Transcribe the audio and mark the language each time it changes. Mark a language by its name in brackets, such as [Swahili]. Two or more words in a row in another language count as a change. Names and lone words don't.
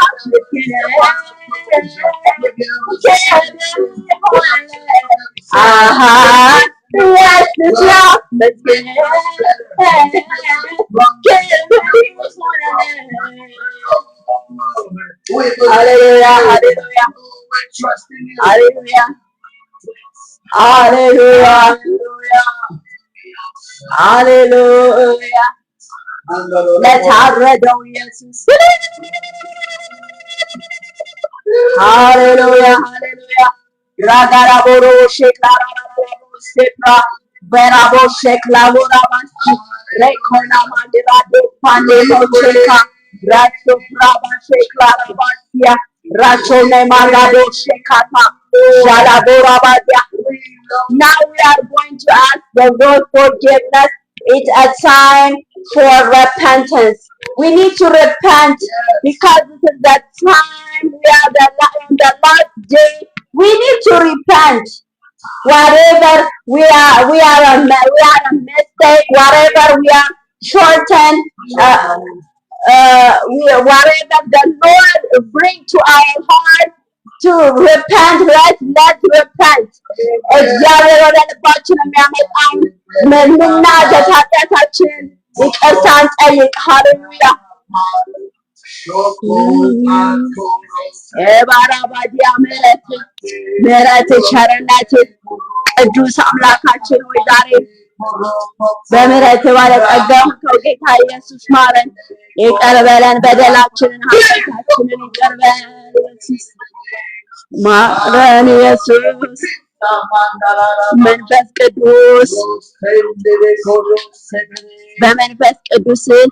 [Amharic] አሃ ያስስላ መስገን ሃሌሉያ ሃሌሉያ ሃሌሉያ ሃሌሉያ ሃሌሉያ ለታረደው ኢየሱስ Hallelujah, hallelujah. Ragara boro sheklara sepra berabo shekla bora masi rekona mandira de pande mocheka raso praba shekla rabasia raso ne mandado shekata jala bora badia. [English] Now we are going to ask the Lord forgiveness. It's a time for repentance. We need to repent because this is the time we are on the last day. We need to repent. Whatever we are a mistake. Whatever we are shortened. Whatever the Lord bring to our heart to repent. Let's repent. [Amharic] እግዚአብሔር ወደ ልባችን የሚያመጣን ምንናዘዝ ኃጢአታችንን ይቅርታን ጠይቅ። ሃሌሉያ ባራባዲያ ምሕረት ቸርነት ቅዱስ አምላካችን ሆይ ዛሬ በምሕረት ባለጠጋ ሆንከው ጌታ ኢየሱስ ማረን፣ ይቅር በለን፣ በደላችንን ኃጢአታችንን ይቅር በለን ኢየሱስ ማረን ኢየሱስ መንፈስ ቅዱስ በመንፈስ ቅዱስ